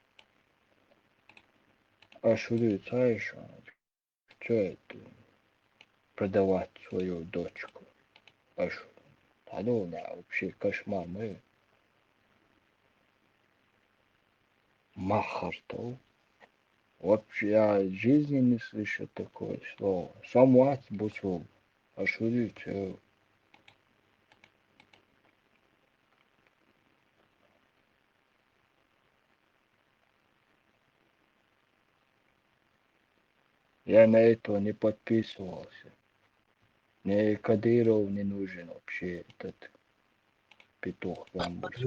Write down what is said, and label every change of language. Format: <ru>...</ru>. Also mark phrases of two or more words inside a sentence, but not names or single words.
<ru>А что ты знаешь, что это, продавать свою дочку? А что? Да ну, да, вообще кошмар, мы махар-то. Вообще я в жизни не слышал такое слово. Самуат бусул. А что это? Я на это не подписывался. Мне Кадыров не нужен вообще, этот петух гамбургский.</ru>